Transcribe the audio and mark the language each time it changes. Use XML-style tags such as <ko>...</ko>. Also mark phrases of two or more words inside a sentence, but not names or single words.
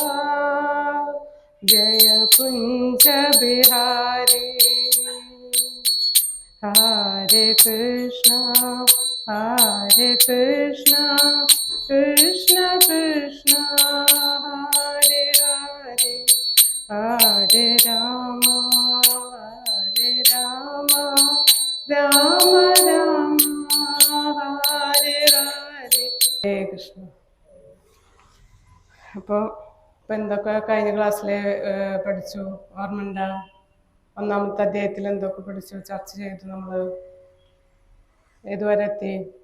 <sa>जय कुंज बिहारी हरे कृष्णा कृष्ण कृष्ण हरे हरे हरे राम राम राम ഹരേ ഹരേ ഹരേ കൃഷ്ണ.</sa> <ml>അപ്പോൾ എന്തൊക്കെ കഴിഞ്ഞ ക്ലാസ്സിൽ പഠിച്ചു ഓർമ്മയുണ്ടോ? ഒന്നാമത്തെ അധ്യായത്തിൽ എന്തൊക്കെ പഠിച്ചു ചർച്ച ചെയ്തു? നമ്മൾ ഏതുവരെ എത്തി?</ml>